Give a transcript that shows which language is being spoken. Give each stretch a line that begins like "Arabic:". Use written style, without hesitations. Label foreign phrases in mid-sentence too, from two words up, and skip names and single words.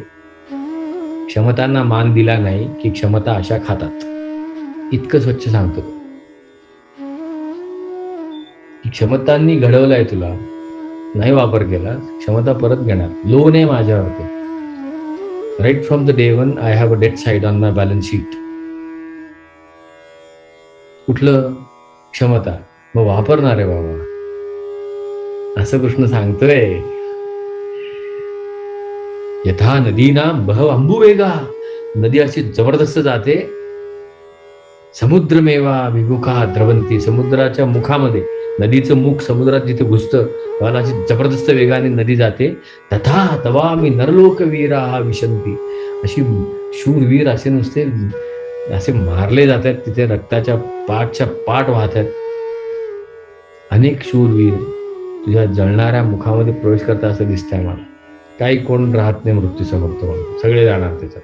Marathi: क्षमतांना मान दिला नाही की क्षमता अशा खातात. इतकं स्वच्छ सांगतो की क्षमतांनी घडवलाय तुला, नाही वापर केला, क्षमता परत घेणार. लोन आहे माझ्यावरती.
English: right from the day one I have a debt side on my balance sheet.
Marathi: कुठलं? क्षमता. मग वापरणार आहे बाबा, असं कृष्ण सांगतोय.
Sanskrit: यथा नदीनां बहव अंबुवेगा.
Marathi: नदी अशी जबरदस्त जाते.
Sanskrit: समुद्रमेवा विमुखा द्रवंती.
Marathi: समुद्राच्या मुखामध्ये, नदीचं मुख समुद्रात जिथे घुसतं त्याला अशी जबरदस्त वेगाने नदी जाते.
Sanskrit: तथा तवामी नरलोकवीरा विशंती.
Marathi: अशी शूरवीर असे नुसते असे मारले जात आहेत तिथे, रक्ताच्या पाठच्या पाठ वाहत आहेत. अनेक शूरवीर तुझ्या जळणाऱ्या मुखामध्ये प्रवेश करता असं दिसतंय मला. काही कोण राहत नाही मृत्यूसमोर, तो सगळे जाणार त्याच्यात.